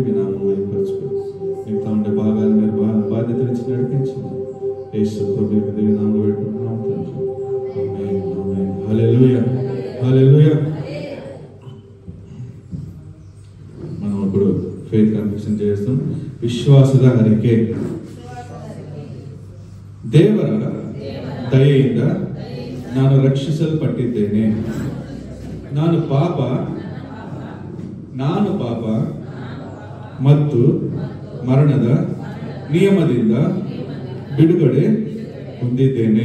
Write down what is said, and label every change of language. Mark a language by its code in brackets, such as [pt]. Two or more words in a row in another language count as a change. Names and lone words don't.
[te] మీ నామం మహిమపరచుకోండి. మిగతా ఉండే భాగాలు మీరు బాధ్యత ఇచ్చి నడిపించండి. యేసు ప్రభువు దివ్య నామములో వేడుకుంటున్నాం తండ్రి. ఆమేన్, ఆమేన్. హల్లెలూయా, హల్లెలూయా. మనం ఇప్పుడు [en] faith confession [te] చేస్తాం. [kn] ವಿಶ್ವಾಸದ ಅರಿಕೆ. ದೇವರ ದಯೆಯಿಂದ ನಾನು ರಕ್ಷಿಸಲ್ಪಟ್ಟಿದ್ದೇನೆ. ನಾನು ಪಾಪ ಮತ್ತು ಮರಣದ ನಿಯಮದಿಂದ ಬಿಡುಗಡೆ ಹೊಂದಿದ್ದೇನೆ.